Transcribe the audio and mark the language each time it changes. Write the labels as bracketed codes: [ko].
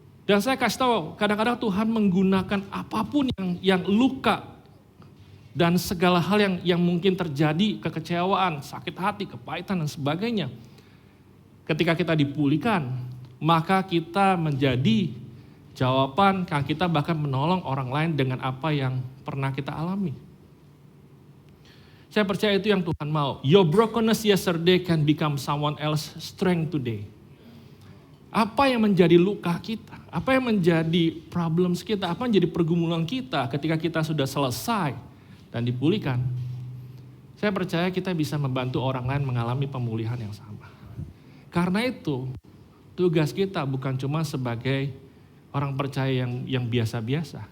[id] Dan saya kasih tahu, kadang-kadang Tuhan menggunakan apapun yang luka dan segala hal yang mungkin terjadi, kekecewaan, sakit hati, kepahitan dan sebagainya. Ketika kita dipulihkan, maka kita menjadi jawaban, kita bahkan menolong orang lain dengan apa yang pernah kita alami. Saya percaya itu yang Tuhan mau. [en] Your brokenness yesterday can become someone else's strength today. [id] Apa yang menjadi luka kita, apa yang menjadi problems kita, apa yang menjadi pergumulan kita ketika kita sudah selesai dan dipulihkan. Saya percaya kita bisa membantu orang lain mengalami pemulihan yang sama. Karena itu, tugas kita bukan cuma sebagai orang percaya yang biasa-biasa.